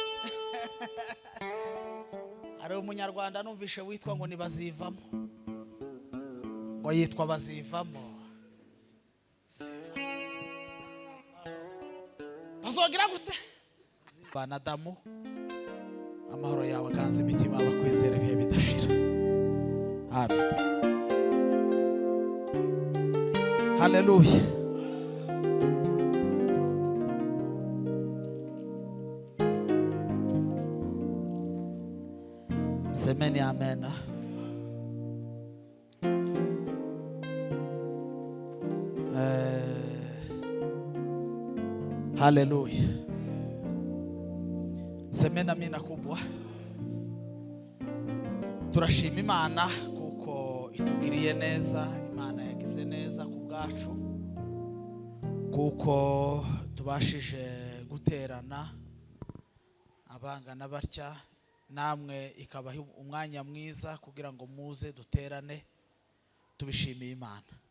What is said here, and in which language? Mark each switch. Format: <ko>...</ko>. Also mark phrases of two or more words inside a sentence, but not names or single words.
<rw>Ari umunyarwanda numvishe witwa ngo nibazivamo, ngo yitwa bazivamo, bazogira gute? Banadamu, amahoro yawe ganza imitima abakwizera ibihe bidashira. Amen. Hallelujah.</rw> <sw>Semeni amen. Hallelujah. Semeni amina kubwa.</sw> <rw>Turashima Imana kuko itugiriye neza, Imana yagize neza ku bwacu, kuko tubashije guterana abangana batya, namwe ikabaha umwanya mwiza kugira ngo muze duterane, tubishimiye Imana.</rw>